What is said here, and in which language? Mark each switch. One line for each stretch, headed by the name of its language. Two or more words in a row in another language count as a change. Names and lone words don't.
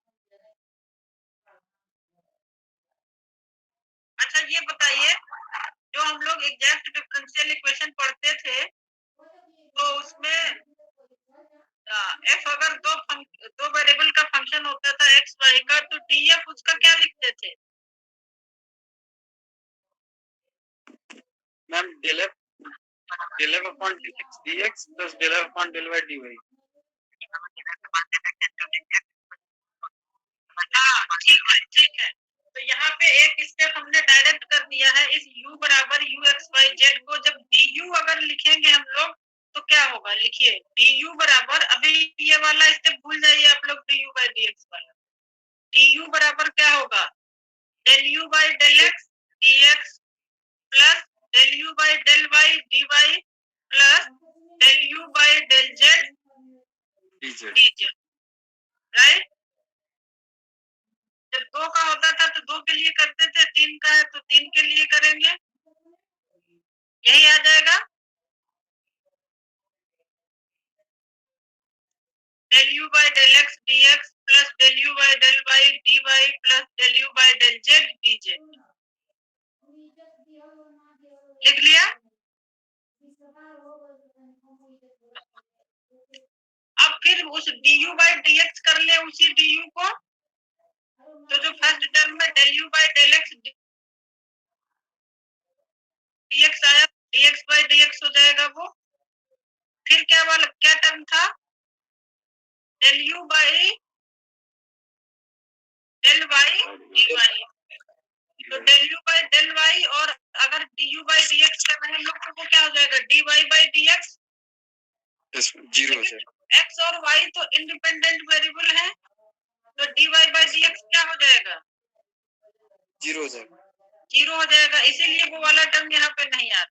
Hindi: अच्छा ये बताइए, जो हम लोग
English: exact differential equation
Hindi: पढ़ते थे तो उसमें f अगर दो वेरिएबल का फंक्शन होता था x y का, तो df उसका क्या लिखते थे?
English: मैम del f upon dx plus del f upon del y dy।
Hindi: हाँ ठीक है। तो यहाँ पे एक स्टेप हमने डायरेक्ट कर दिया है। इस u बराबर u x y z को जब du अगर लिखेंगे हम लोग तो क्या होगा? लिखिए du बराबर, अभी ये वाला स्टेप भूल जाइए आप लोग,
English: du by dx
Hindi: वाला। du बराबर क्या होगा?
English: del u by del x dx प्लस del u by del y dy प्लस del u by del z dz, राइट?
Hindi: जब 2 का होता था तो 2 के लिए करते थे, 3 का है तो 3 के लिए करेंगे, यही आ जाएगा।
English: del u by del x dx प्लस del u by del y dy प्लस del u by del z dz।
Hindi: लिख लिया? अब फिर उस
English: du by dx
Hindi: कर ले उसी du को, तो जो
English: first term
Hindi: में
English: del u by del x dx
Hindi: आया,
English: dx by dx
Hindi: हो जाएगा वो। फिर क्या टर्म था?
English: del u by del y dy। तो del u by del y,
Hindi: और अगर
English: du by dx
Hindi: कर रहे हैं हम लोग तो वो क्या हो जाएगा?
English: dy by dx।
Hindi: 0 हो जाएगा। x और y तो
English: independent variable
Hindi: है, तो
English: dy by dx
Hindi: क्या हो जाएगा? 0 हो जाएगा। जीरो हो जाएगा, इसीलिए वो वाला टर्म यहाँ पे नहीं आता।